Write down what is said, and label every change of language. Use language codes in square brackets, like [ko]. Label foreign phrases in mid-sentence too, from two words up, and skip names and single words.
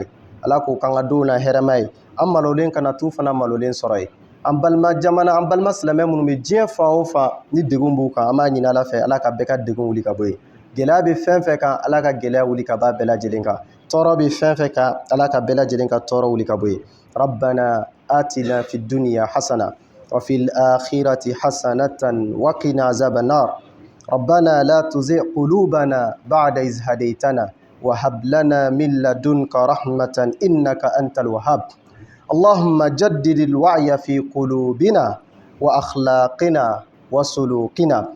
[bm] Ala k'o k'an ka denw na hɛrɛma ye. An malolen kana t'u fana malolen sɔrɔ ye. An balima jamana, an balima silamɛ minnu bɛ diɲɛ fan o fan ni degun b'u kan, an b'a ɲini Ala fɛ, Ala ka bɛɛ ka degun wuli ka bɔ yen. Gɛlɛya bɛ fɛn fɛn kan, Ala ka gɛlɛya wuli ka bɔ a bɛɛ lajɛlen kan. Tɔɔrɔ bɛ fɛn fɛn kan, Ala ka bɛɛ lajɛlen ka tɔɔrɔ wuli ka bɔ yen. [ar] ربنا آتنا في الدنيا حسنة وفي الآخرة حسنة وقنا عذاب النار. ربنا لا تزغ قلوبنا بعد إذ هديتنا وهب لنا من لدنك رحمة إنك أنت الوهاب. اللهم جدد الوعي في قلوبنا وأخلاقنا وسلوكنا.